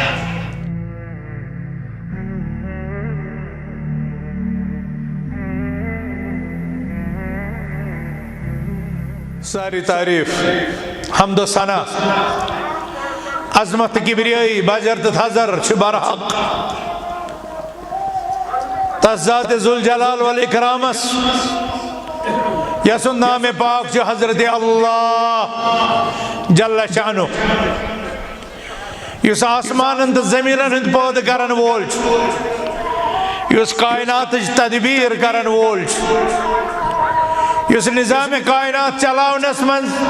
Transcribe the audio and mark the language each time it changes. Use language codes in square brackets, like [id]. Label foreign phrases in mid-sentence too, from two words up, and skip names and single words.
[ks] सारी तारीफ हमदो सना अजमत किबरियाई बाजरत हजर बरहक तज़ात [ar] ذو الجلال والإكرام [ks] यसुन नाम पाक जो हजरत अल्लाह [ar] جل شانه [ks] युस आसमान तो जमीन हंद पौध करन वोल युस कायनात तदबीर करन वोल युस निजाम कायनात चलावनस मन